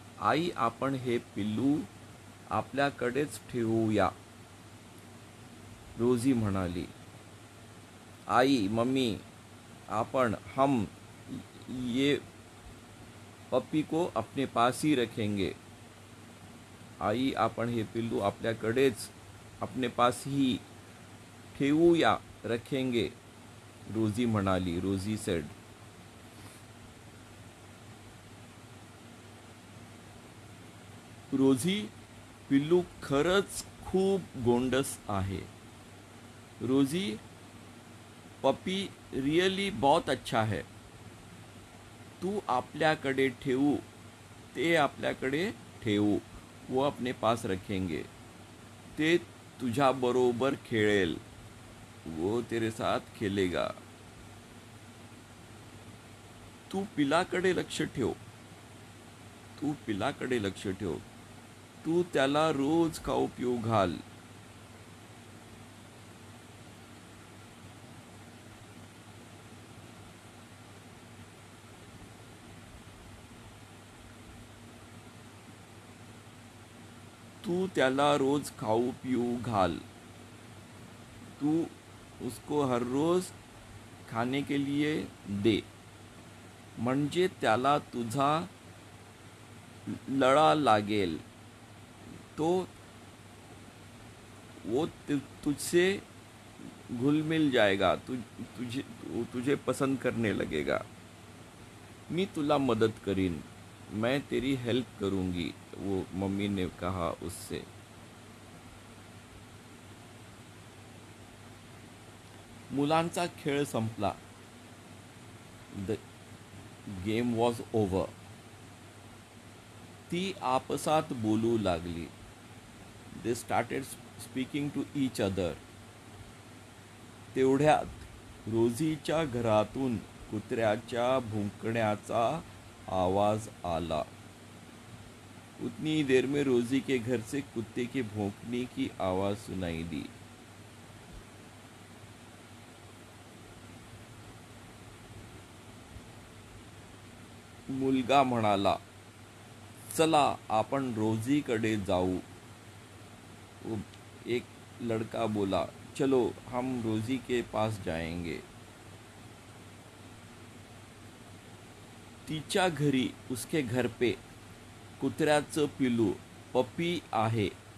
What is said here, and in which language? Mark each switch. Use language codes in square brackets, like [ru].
[mr] आई, आपण हे पिल्लू आपल्याकडेच ठेवूया, रोजी म्हणाली। [hi] आई, मम्मी, [mr] आपण, [hi] हम ये पप्पी को अपने पास ही रखेंगे। [mr] आई, आपण हे पिल्लू आपल्याकडेच, [hi] अपने पास ही [mr] ठेवूया, [hi] रखेंगे, [mr] रोजी म्हणाली, [en] Rosie said. [mr] रोजी, पिल्लू खरंच खूप गोंडस आहे। [hi] रोजी, पपी रियली बहुत अच्छा है। [mr] तू आपल्याकडे ठेवू, ते आपल्याकडे ठेवू, [hi] वो अपने पास रखेंगे। [mr] ते तुझ्या बरोबर खेळेल, [hi] वो तेरे साथ खेलेगा। [mr] तू पिलाकडे लक्ष ठेव, तू पिलाकडे लक्ष ठेव, तू त्याला रोज खाऊ पिऊ घाल। तू त्याला रोज खाऊ पिऊ घाल, [hi] तू उसको हर रोज खाने के लिए दे, [mr] म्हणजे तुझा लळा लागेल, तो [hi] वो तुझसे घुल मिल जाएगा, तुझे पसंद करने लगेगा। [mr] मी तुला मदद करीन, [hi] मैं तेरी हेल्प करूंगी, वो मम्मी ने कहा उससे। [mr] मुलांचा खेळ संपला. [en] The game was over. [mr] ती आपसात बोलू लागली. [en] They started speaking to each other. [mr] तेवढ्यात रोझीच्या घरातून कुत्र्याच्या भुंकण्याचा आवाज आला. [hi] उतनी ही देर में रोजी के घर से कुत्ते के भौंकने की आवाज सुनाई दी. [mr] मुलगा म्हणाला, चला आपण रोजीकडे जाऊ. [hi] एक लड़का बोला, चलो हम रोजी के पास जाएंगे. [mr] तिच्या घरी, [hi] उसके घर पे, [mr] कुत्र्याचं पिलू पपी आहे.